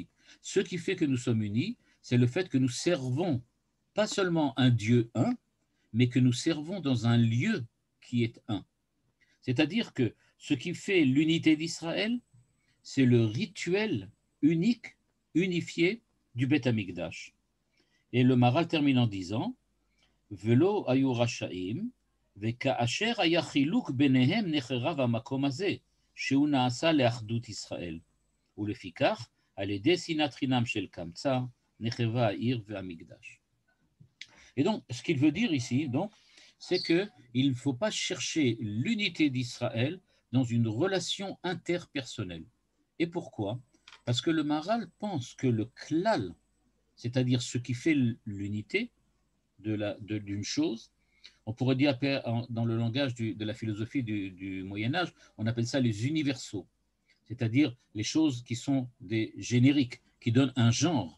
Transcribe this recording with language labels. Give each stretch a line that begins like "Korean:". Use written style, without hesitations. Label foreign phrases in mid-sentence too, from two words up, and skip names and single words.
French: Ce qui fait que nous sommes unis, c'est le fait que nous servons pas seulement un Dieu un, mais que nous servons dans un lieu qui est un. C'est-à-dire que ce qui fait l'unité d'Israël, c'est le rituel unique, unifié du
Hebrew: בית המקדש.
French: Et le Maharal termine en disant
Hebrew: ולא היו רשעים, וכאשר היה חילוק ביניהם נחרב המקום הזה, שהוא נעשה לאחדות ישראל. ולפיכך, על ידי שנאת חינם של קמצא, נחרבה העיר והמקדש.
French: Et donc, ce qu'il veut dire ici, donc, c'est qu'il ne faut pas chercher l'unité d'Israël dans une relation interpersonnelle. Et pourquoi? Parce que le Maharal pense que le klal, c'est-à-dire ce qui fait l'unité d'une chose, on pourrait dire dans le langage de la philosophie du Moyen-Âge, on appelle ça les universaux, c'est-à-dire les choses qui sont des génériques, qui donnent un genre.